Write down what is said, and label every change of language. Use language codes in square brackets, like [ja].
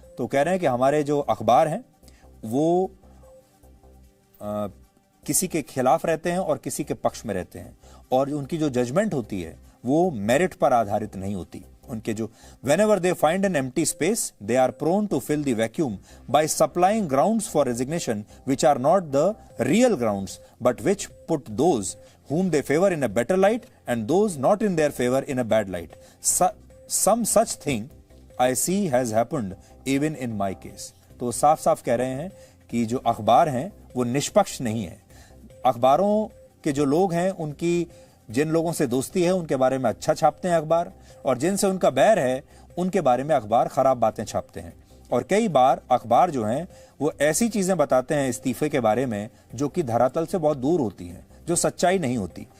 [hi] तो कह रहे हैं कि हमारे जो अखबार हैं वो किसी के खिलाफ रहते हैं और किसी के पक्ष में रहते हैं, और उनकी जो जजमेंट होती है वो मेरिट पर आधारित नहीं होती। उनके जो [en] whenever they find an empty space, they are prone to fill the vacuum by supplying grounds for resignation which are not the real grounds, but which put those whom they favor in a better light and those not in their favor in a bad light. Some such thing I see has happened even in my case. [hi] तो साफ साफ कह रहे हैं कि जो अखबार हैं वो निष्पक्ष नहीं है। अखबारों के जो लोग हैं उनकी जिन लोगों से दोस्ती है उनके बारे में अच्छा छापते हैं अखबार, और जिनसे उनका बैर है उनके बारे में अखबार खराब बातें छापते हैं। और कई बार अखबार जो हैं वो ऐसी चीजें बताते हैं इस्तीफे के बारे में जो कि धरातल से बहुत दूर होती हैं, जो सच्चाई नहीं होती।